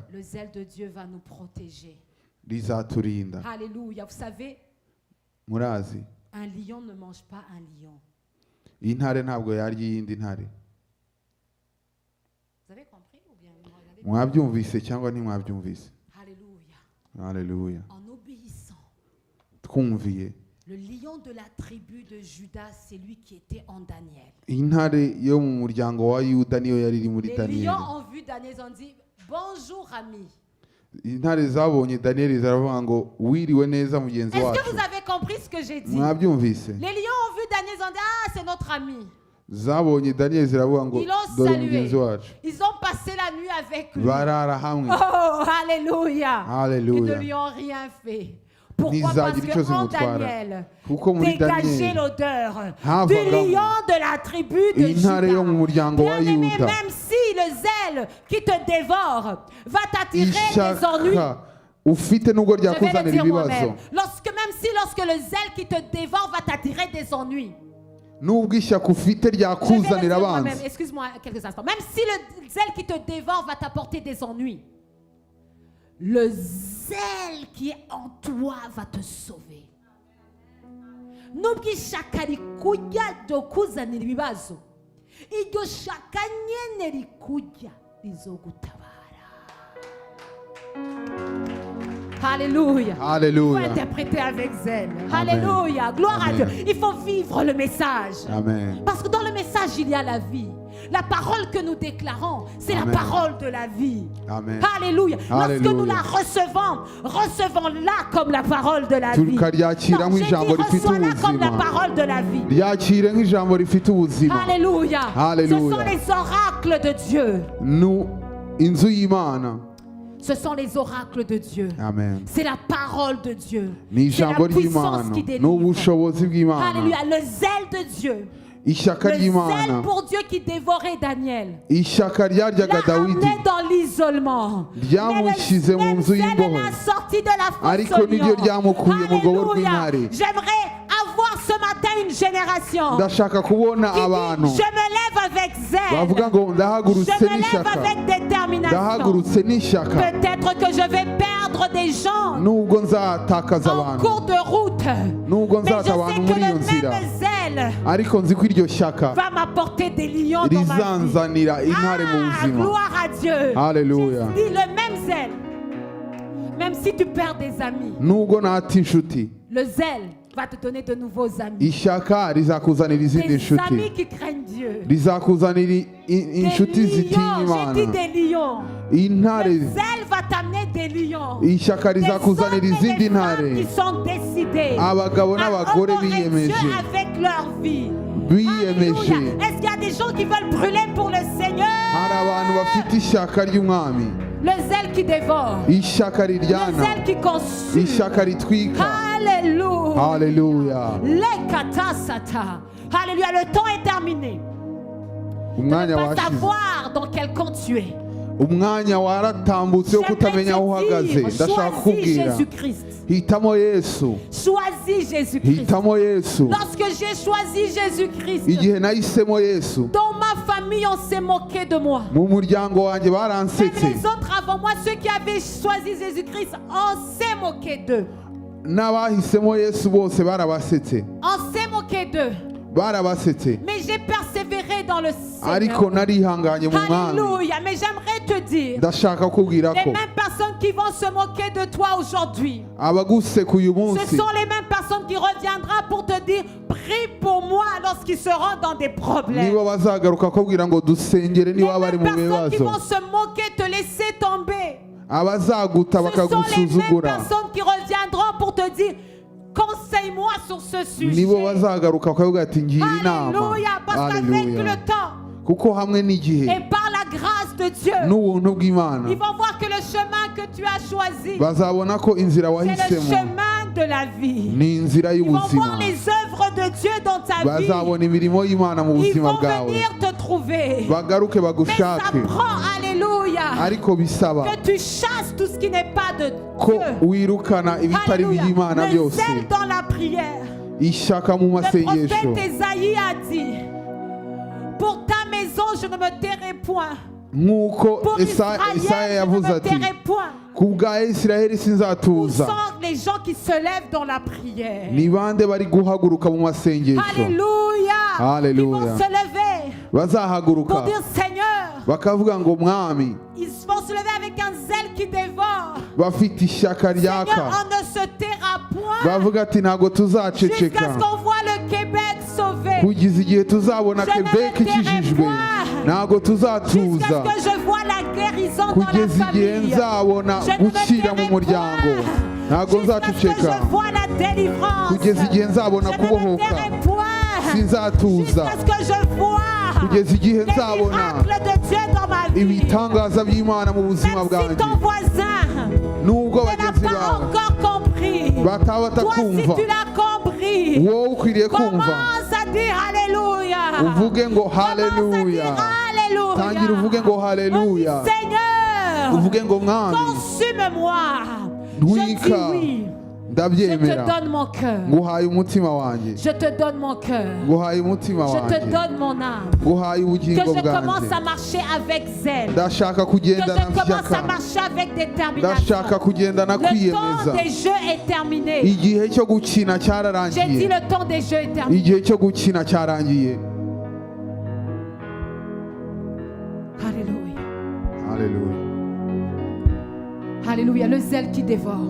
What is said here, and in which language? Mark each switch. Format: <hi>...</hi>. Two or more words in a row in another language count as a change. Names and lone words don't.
<fr>le zèle de Dieu va nous protéger.</fr> <rw>rizaturinda.</rw> <fr>Alléluia. Vous savez,</fr> <rw>murazi</rw> <fr>un lion ne mange pas un lion.</fr> <rw>intare ntabwo yarya iyindi ntare.</rw> <fr>Vous avez compris ou bien vous regardez?</fr> <rw>Mwabyumvise cyangwa ntimwabyumvise?</rw> <fr>Alléluia.</fr> <rw>Haleluya.</rw> <fr>En obéissant,</fr> <rw>Twumviye</rw> <fr>le lion de la tribu de Judas, c'est lui qui était en Daniel.</fr> <rw>intare yo mu muryango wa Yuda niyo yari iri muri</rw> <fr>Les</fr> <rw>Daniyeli.</rw> <fr>lions ont vu Daniel, ils ont dit bonjour ami.</fr> <rw>Intare zabonye Daniyeli zaravuga ngo wiriwe neza mugenzi</rw> <fr>Est-ce</fr> <rw>wacu.</rw> <fr>que vous avez compris ce que j'ai dit?</fr> <rw>Mwabyumvise?</rw> <fr>Les lions ont vu Daniel, ils ont dit ah c'est notre ami.</fr> <rw>Zabonye Daniyeli ziravuga ngo</rw> <fr>Ils l'ont</fr> <rw>dore</rw> <fr>salué.</fr> <rw>mugenzi wacu.</rw> <fr>Ils ont passé la nuit avec lui.</fr> <rw>Barara hamwe.</rw> <fr>Oh, alléluia. Alléluia. Ils ne lui ont rien fait. Pourquoi? Parce</fr> <rw>Ntizagira icyo</rw> <fr>que en</fr> <rw>zimutwara.</rw> <fr>Daniel,</fr> <rw>Kuko muri</rw> <fr>dégagez</fr> <rw>Daniyeli</rw> <fr>l'odeur</fr> <rw>havagamo</rw> <fr>du lion de la tribu de</fr> <rw>intare yo mu</rw> <fr>Juda.</fr> <rw>muryango wa</rw> <fr>Bien-aimé,</fr> <rw>Yuda.</rw> <fr>même si le zèle qui te dévore va t'attirer des ennuis.</fr> <rw>Ishyaka ufite nubwo</rw> <fr>Je vais le</fr> <rw>ryakuzanira</rw> <fr>dire</fr> <rw>ibibazo,</rw> <fr>moi-même. Lorsque le zèle qui te dévore va t'attirer des ennuis.</fr> <rw>nubwo ishyaka ufite</rw> <fr>Je vais le</fr> <rw>ryakuzanira</rw> <fr>dire</fr> <rw>abanzi,</rw> <fr>moi-même. Excuse-moi quelques instants. Même si le zèle qui te dévore va t'apporter des ennuis, le zèle qui est en toi va te sauver.</fr> <rw>Nubwo ishyaka rikujya ryo kuzanira ibibazo, iryo shyaka nyene rikujya rizogutabara.</rw> <fr>Alléluia. Il faut Alléluia. interpréter avec zèle. Amen. Alléluia. Gloire Amen. à Dieu. Il faut vivre le message. Amen. Parce que dans le message, il y a la vie. La parole que nous déclarons, c'est la Amen. parole de la vie. Amen. Alléluia. Lorsque Alléluia. nous la recevons, recevons-la comme la parole de la vie.</fr> <rw>Tukaryakira</rw> <fr>Non, j'ai dit</fr> <rw>nk'ijambo rifite</rw> <fr>reçois-la comme la</fr> <rw>ubuzima.</rw> <fr>parole de la vie.</fr> <rw>Ryakire nk'ijambo rifite ubuzima.</rw> <fr>Alléluia. Alléluia. Ce sont les oracles de Dieu.</fr> <rw>Inzu y'Imana.</rw> <fr>Ce sont les oracles de Dieu. Amen. C'est la parole de Dieu.</fr> <rw>Ni</rw> <fr>C'est la</fr> <rw>ijambo</rw> <fr>puissance</fr> <rw>ry'Imana</rw> <fr>qui délivre.</fr> <rw>n'ubushobozi bw'Imana.</rw> <fr>Alléluia. Le zèle de Dieu.</fr> <rw>Ishyaka</rw> <fr>Le</fr> <rw>ry'Imana,</rw> <fr>zèle pour Dieu qui dévorait Daniel.</fr> <rw>ishyaka ryaryaga</rw> <fr>L'a</fr> <rw>Dawidi</rw> <fr>amené dans l'isolement.</fr> <rw>ryamushyize mu nzu y'imbohe,</rw> <fr>l'a sorti de la fosse</fr> <rw>ariko</rw> <fr>au</fr> <rw>niryo</rw> <fr>lion.</fr> <rw>ryamukuye mu rwobo</rw> <fr>Alléluia.</fr> <rw>rw'intare.</rw> <fr>J'aimerais avoir ce matin une génération</fr> <rw>Ndashaka kubona</rw> <fr>qui</fr> <rw>abantu</rw> <fr>dit, je me lève avec zèle.</fr> <rw>bavuga ngo</rw> <fr>Je</fr> <rw>ndahagurutse</rw> <fr>me lève</fr> <rw>n'ishyaka,</rw> <fr>avec détermination.</fr> <rw>ndahagurutse n'ishyaka,</rw> <fr>Peut-être que je vais perdre des gens</fr> <rw>nubwo nzatakaza</rw> <fr>en</fr> <rw>abantu,</rw> <fr>cours de route.</fr> <rw>nubwo</rw> <fr>Mais je</fr> <rw>nzata abantu</rw> <fr>sais que</fr> <rw>muri iyo</rw> <fr>le</fr> <rw>nzira,</rw> <fr>même zèle</fr> <rw>ariko nzi ko iryo shyaka</rw> <fr>va m'apporter des lions dans ma vie.</fr> <rw>rizanzanira intare mu</rw> <fr>Ah,</fr> <rw>buzima.</rw> <fr>gloire à Dieu. Alléluia. Jésus dit le même zèle. Même si tu perds des amis,</fr> <rw>Nubwo nata inshuti,</rw> <fr>le zèle va te donner de nouveaux amis.</fr> <rw>ishyaka rizakuzanira izindi</rw> <fr>Des</fr> <rw>nshuti,</rw> <fr>amis qui craignent Dieu.</fr> <rw>rizakuzanira</rw> <fr>Des</fr> <rw>inshuti zitinya</rw> <fr>lions, j'ai dit</fr> <rw>Imana.</rw> <fr>des lions.</fr> <rw>Intare,</rw> <fr>Le zèle va t'amener des lions.</fr> <rw>ishyaka</rw> <fr>Des hommes</fr> <rw>rizakuzanira</rw> <fr>et</fr> <rw>izindi</rw> <fr>des femmes</fr> <rw>ntare,</rw> <fr>qui sont décidés</fr> <rw>abagabo</rw> <fr>à</fr> <rw>n'abagore</rw> <fr>honorer Dieu</fr> <rw>biyemeje,</rw> <fr>avec leur vie.</fr> <rw>biyemeje.</rw> <fr>Alléluia. Est-ce qu'il y a des gens qui veulent brûler pour le Seigneur?</fr> <rw>Hari abantu bafite ishyaka ry'umwami,</rw> <fr>Le zèle qui dévore.</fr> <rw>ishyaka</rw> <fr>Le</fr> <rw>riryana,</rw> <fr>zèle qui consume.</fr> <rw>ishyaka ritwika.</rw> <fr>Alléluia.</fr> <rw>Haleluya.</rw> <fr>Les katasata. Alléluia. Le temps est terminé. De ne</fr> <rw>Umwanya</rw> <fr>pas</fr> <rw>washize,</rw> <fr>savoir dans quel camp tu es.</fr> <rw>umwanya waratambutse wo kutamenya aho uhagaze.</rw> <fr>J'aimerais te dire,</fr> <rw>Ndashaka</rw> <fr>choisis</fr> <rw>kukubwira,</rw> <fr>Jésus-Christ.</fr> <rw>hitamo Yesu,</rw> <fr>Choisis Jésus-Christ.</fr> <rw>hitamo Yesu.</rw> <fr>Lorsque j'ai choisi Jésus-Christ,</fr> <rw>Igihe nahisemo Yesu,</rw> <fr>dans ma famille, on s'est moqué de moi.</fr> <rw>mu muryango wanjye</rw> <fr>Même</fr> <rw>baransetse,</rw> <fr>les autres avant moi, ceux qui avaient choisi Jésus-Christ, on s'est moqué d'eux.</fr> <rw>n'abahisemo Yesu bose barabasetse,</rw> <fr>On s'est moqué d'eux.</fr> <rw>barabasetse,</rw> <fr>Mais j'ai persévéré dans le</fr> <rw>ariko</rw> <fr>Seigneur.</fr> <rw>narihanganye mu mwami.</rw> <fr>Alléluia. Mais j'aimerais te dire,</fr> <rw>Ndashaka kukubwira</rw> <fr>les</fr> <rw>ko</rw> <fr>mêmes personnes qui vont se moquer de toi aujourd'hui,</fr> <rw>abaguseka uyu</rw> <fr>ce</fr> <rw>munsi</rw> <fr>sont les mêmes personnes qui reviendront pour te dire, prie pour moi lorsqu'ils seront dans des problèmes.</fr> <rw>nibo bazagaruka kubwira ngo dusengere</rw> <fr>Les</fr> <rw>niba bari</rw> <fr>mêmes</fr> <rw>mu</rw> <fr>personnes qui</fr> <rw>bibazo,</rw> <fr>vont se moquer, te laisser tomber.</fr> <rw>abazaguta</rw> <fr>Ce sont les mêmes</fr> <rw>bakagusuzugura,</rw> <fr>personnes qui reviendront pour te dire, conseille-moi sur ce</fr> <rw>nibo</rw> <fr>sujet.</fr> <rw>bazagaruka bakavuga ati ngira inama.</rw> <fr>Alléluia. Parce qu'avec</fr> <rw>Haleluya.</rw> <fr>le temps</fr> <rw>Kuko hamwe n'igihe</rw> <fr>et par la grâce de Dieu,</fr> <rw>n'ubuntu bw'Imana</rw> <fr>ils vont voir que le chemin que tu as choisi,</fr> <rw>bazabona ko inzira</rw> <fr>c'est le</fr> <rw>wahisemo</rw> <fr>chemin de la vie.</fr> <rw>ni inzira</rw> <fr>Ils vont voir</fr> <rw>y'ubuzima.</rw> <fr>les œuvres de Dieu dans ta vie.</fr> <rw>Bazabona imirimo y'Imana mu</rw> <fr>Ils</fr> <rw>buzima</rw> <fr>vont</fr> <rw>bwawe,</rw> <fr>venir te trouver.</fr> <rw>bagaruke</rw> <fr>Mais ça</fr> <rw>bagushake,</rw> <fr>prend, alléluia,</fr> <rw>ariko bisaba</rw> <fr>que tu chasses tout ce qui n'est pas de</fr> <rw>ko</rw> <fr>Dieu.</fr> <rw>wirukana ibitari</rw> <fr>Alléluia.</fr> <rw>by'Imana</rw> <fr>Le</fr> <rw>byose.</rw> <fr>zèle dans la prière.</fr> <rw>Ishaka mu</rw> <fr>Le</fr> <rw>masengesho.</rw> <fr>prophète Esaïe a dit, pour ta maison je ne me tairai point.</fr> <rw>Nk'uko</rw> <fr>Pour</fr> <rw>Isaya</rw> <fr>Israël je ne</fr> <rw>yavuze</rw> <fr>me</fr> <rw>ati,</rw> <fr>tairai point.</fr> <rw>ku bwa Isiraheli</rw> <fr>Où</fr> <rw>sinzatuza.</rw> <fr>sont les gens qui se lèvent dans la prière?</fr> <rw>Ni bande bari guhaguruka mu masengesho?</rw> <fr>Alléluia. Alléluia. Ils vont se lever</fr> <rw>Bazahaguruka</rw> <fr>pour dire Seigneur.</fr> <rw>bakavuga ngo mwami,</rw> <fr>Ils vont se lever avec un zèle qui dévore.</fr> <rw>bafite ishyaka</rw> <fr>Seigneur,</fr> <rw>ryaka,</rw> <fr>on ne se taira point</fr> <rw>bavuga ati ntabwo</rw> <fr>jusqu'à</fr> <rw>tuzaceceka</rw> <fr>ce qu'on voit le Québec sauvé.</fr> <rw>kugeza igihe tuzabona</rw> <fr>Je ne</fr> <rw>Quebec</rw> <fr>me tairai</fr> <rw>ikijijwe,</rw> <fr>point.</fr> <rw>ntabwo</rw> <fr>Jusqu'à</fr> <rw>tuzatuza</rw> <fr>ce que je vois la guérison dans la</fr> <rw>kugeza igihe</rw> <fr>famille.</fr> <rw>nzabona</rw> <fr>Je ne me</fr> <rw>gukira mu</rw> <fr>tairai</fr> <rw>muryango,</rw> <fr>point.</fr> <rw>ntabwo</rw> <fr>Jusqu'à ce que</fr> <rw>nzaceceka</rw> <fr>je vois la délivrance.</fr> <rw>kugeza igihe nzabona</rw> <fr>Je ne me</fr> <rw>kubohoka,</rw> <fr>tairai point.</fr> <rw>sinzatuza</rw> <fr>Jusqu'à ce que je vois</fr> <rw>kugeza igihe</rw> <fr>les</fr> <rw>nzabona</rw> <fr>miracles de Dieu dans ma vie.</fr> <rw>ibitangaza by'Imana mu buzima</rw> <fr>Même si</fr> <rw>bwanjye.</rw> <fr>ton voisin</fr> <rw>Nubwo</rw> <fr>n'a</fr> <rw>bagenzi</rw> <fr>pas</fr> <rw>bawe</rw> <fr>encore compris,</fr> <rw>bataba</rw> <fr>toi si</fr> <rw>batakumva,</rw> <fr>tu l'as compris,</fr> <rw>wowe ukwiriye kumva,</rw> <fr>commence à dire Alléluia.</fr> <rw>uvuge ngo</rw> <fr>Commence à dire</fr> <rw>haleluya.</rw> <fr>Alléluia.</fr> <rw>Tangira uvuge ngo</rw> <fr>On</fr> <rw>haleluya,</rw> <fr>dit, Seigneur,</fr> <rw>uvuge ngo mwami,</rw> <fr>consume-moi. Je</fr> <rw>ntwika,</rw> <fr>dis oui. Je</fr> <rw>ndabyemera,</rw> <fr>te donne mon cœur.</fr> <rw>nguhaye umutima wanjye,</rw> <fr>Je te donne mon cœur.</fr> <rw>nguhaye umutima</rw> <fr>Je te</fr> <rw>wanjye,</rw> <fr>donne mon âme.</fr> <rw>nguhaye</rw> <fr>Que</fr> <rw>ubugingo</rw> <fr>je commence</fr> <rw>bwanjye.</rw> <fr>à marcher avec zèle.</fr> <rw>Ndashaka</rw> <fr>Que</fr> <rw>kugendana</rw> <fr>je commence à</fr> <rw>ishyaka,</rw> <fr>marcher avec détermination.</fr> <rw>ndashaka kugendana</rw> <fr>Le temps</fr> <rw>kwiyemeza.</rw> <fr>des jeux est terminé.</fr> <rw>Igihe cyo gukina</rw> <fr>J'ai dit</fr> <rw>cyararangiye,</rw> <fr>le temps des jeux est terminé.</fr> <rw>igihe cyo gukina cyarangiye.</rw> <fr>Alléluia.</fr> <rw>Haleluya.</rw> <fr>Alléluia. Le zèle qui dévore.</fr>